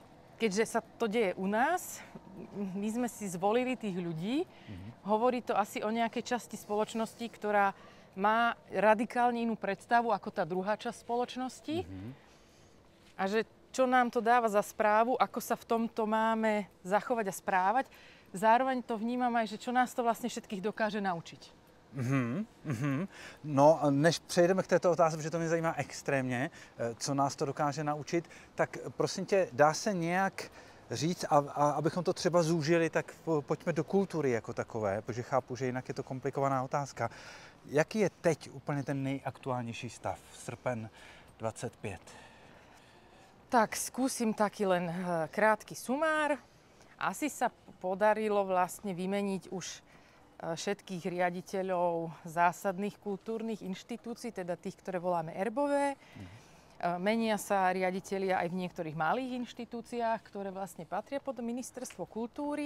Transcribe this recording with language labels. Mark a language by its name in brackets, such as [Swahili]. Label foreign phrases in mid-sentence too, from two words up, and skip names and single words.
[Slovak] Keďže sa to deje u nás, my sme si zvolili tých ľudí, hovorí to asi o nejakej časti spoločnosti, ktorá má radikálne inú predstavu ako tá druhá časť spoločnosti. A že čo nám to dáva za správu, ako sa v tomto máme zachovať a správať. Zároveň to vnímam aj, že čo nás to vlastne všetkých dokáže naučiť. No, [Czech] než přejdeme k této otázce, protože to mě zajímá extrémně, co nás to dokáže naučit, tak prosím tě, dá se nějak říct, a abychom to třeba zúžili, tak pojďme do kultury jako takové, protože chápu, že jinak je to komplikovaná otázka. Jaký je teď úplně ten nejaktuálnější stav, srpen 25? [Slovak] Tak skúsim taký len krátky sumár. Asi sa podarilo vlastne vymeniť už všetkých riaditeľov zásadných kultúrnych inštitúcií, teda tých, ktoré voláme erbové. Menia sa riaditelia aj v niektorých malých inštitúciách, ktoré vlastne patria pod ministerstvo kultúry.